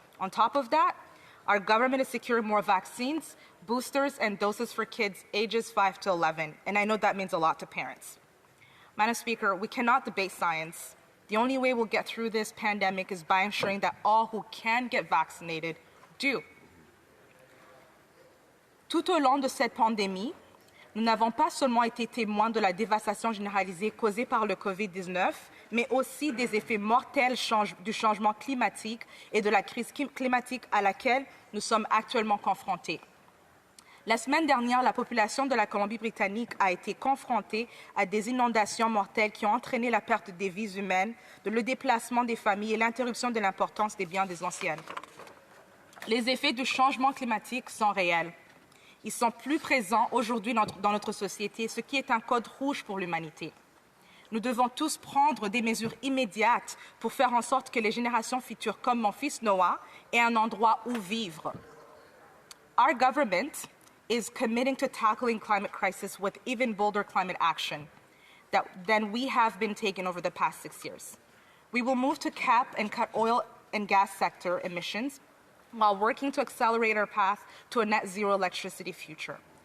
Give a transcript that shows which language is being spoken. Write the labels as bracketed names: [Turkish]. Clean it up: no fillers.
[English] On top of that, our government is securing more vaccines, boosters, and doses for kids ages 5 to 11, and I know that means a lot to parents. Madam Speaker, we cannot debate science. The only way we'll get through this pandemic is by ensuring that all who can get vaccinated do. [French] Tout au long de cette pandémie, nous n'avons pas seulement été témoins de la dévastation généralisée causée par le COVID-19, mais aussi des effets mortels du changement climatique et de la crise climatique à laquelle nous sommes actuellement confrontés. La semaine dernière, la population de la Colombie-Britannique a été confrontée à des inondations mortelles qui ont entraîné la perte des vies humaines, le déplacement des familles et l'interruption de l'importance des biens des anciennes. Les effets du changement climatique sont réels. Ils sont plus présents aujourd'hui dans notre société, ce qui est un code rouge pour l'humanité. Nous devons tous prendre des mesures immédiates pour faire en sorte que les générations futures, comme mon fils Noah, aient un endroit où vivre. [English] Our government is committing to tackling climate crisis with even bolder climate action than we have been taking over the past 6 years. We will move to cap and cut oil and gas sector emissions while working to accelerate our path to a net zero electricity future.